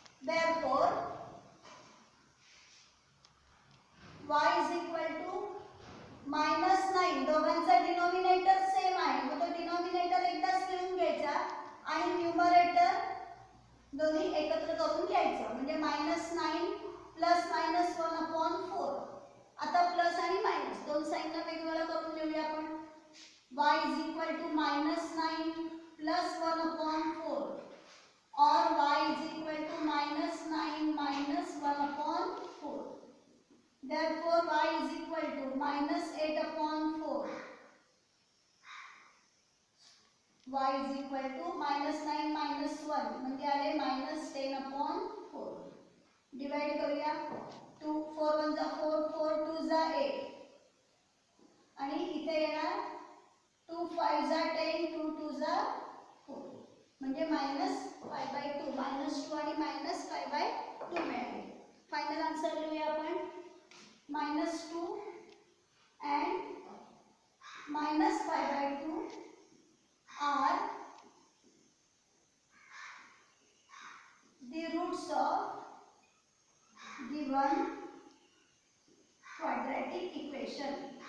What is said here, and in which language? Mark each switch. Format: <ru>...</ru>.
<en>therefore y is equal to -9,</en> <mr>दोघांचा denominator same आहे मग तो डिनॉमिनेटर एकदाच लिहून घ्यायचा आणि न्यूमरेटर दोन्ही एकत्र करून घ्यायचं म्हणजे -9 प्लस -1/4. आता प्लस आणि मायनस दोन साइनला वेगवेगळं करून लिहूया आपण.</mr> <en>y is equal to -9 plus 1/4</en> <hi>और</hi> <en>y is equal to -9 minus 1/4. therefore y is equal to -8/4. y is equal to -9 minus 1</en> <mr>म्हणजे आले</mr> <en>-10/4.</en> <mr>डिवाइड करूया. 2 4 1 जा 4 4 2 जा 8 आणि इथे येणार 2 5 जा 10 2 2 जा 4 म्हणजे -5/2 -2 आणि -5/2 मिळाले. फायनल आन्सर लिहूया आपण.</mr> <en>-2 and -5/2 are the roots of given quadratic equation.</en>